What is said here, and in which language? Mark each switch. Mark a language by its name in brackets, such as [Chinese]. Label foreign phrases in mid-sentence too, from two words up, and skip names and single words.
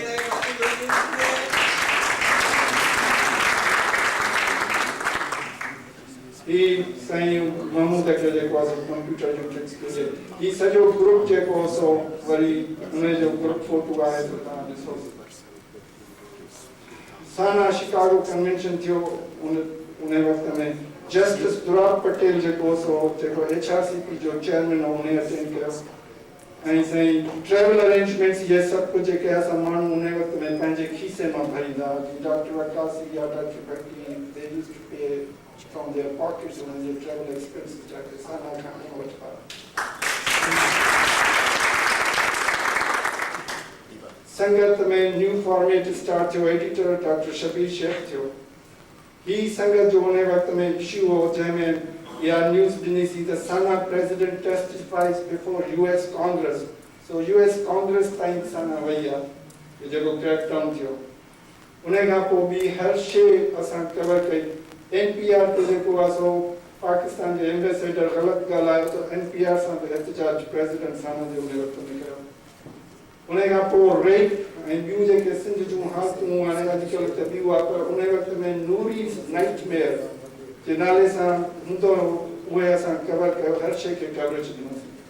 [Sindhi] ही साईं महमूद खे जेको आहे कंप्यूटर जो ट्रिक्स ॾिसे ही सॼो ग्रुप जेको सो वरी उन जो ग्रुप फोटो आहे त तव्हां ॾिसो साना शिकागो कन्वेंशन थियो उन वक़्त में जस्टिस दुराब पटेल जेको सो जेको HRCP जो चेयरमैन हो उन अटेंड कयो ऐं साईं [English] travel arrangements [Sindhi] ये सब कुछ जेके असां माण्हू उन वक़्त में पंहिंजे खीसे मां भरींदा डॉक्टर वकासी या डॉक्टर भट्टी [English] they used to pay from their pockets [Sindhi] उन्हनि जे [English] travel expense [Sindhi] जाके साना खां वठा संगत में [English] new format start [Sindhi] थियो एडिटर डॉक्टर शबीर शेख थियो ही संगत जो उन वक़्त में इशू हो जंहिंमें या न्यूज़ ॾिनी सी त साना [English] President testifies before US Congress [Sindhi] सो US कांग्रेस ताईं साना वई आहे जेको [English] crack down [Sindhi] थियो उन खां पोइ ॿी हर शइ असां कवर कई NPR ते जेको आहे सो पाकिस्तान जे एम्बेसडर ग़लति ॻाल्हायो त NPR सां बि एहतजाज प्रेसिडेंट साना जे उन वक़्त में कयो उन खां पोइ रेप ऐं ॿियूं जेके सिंध जूं हालतूं हाणे अॼुकल्ह त ॿियूं आहे पर उन वक़्त में नूरी नाइटमेयर जे नाले सां हूंदो उहे असां कवर कयो हर शइ खे कवरेज ॾिनोसीं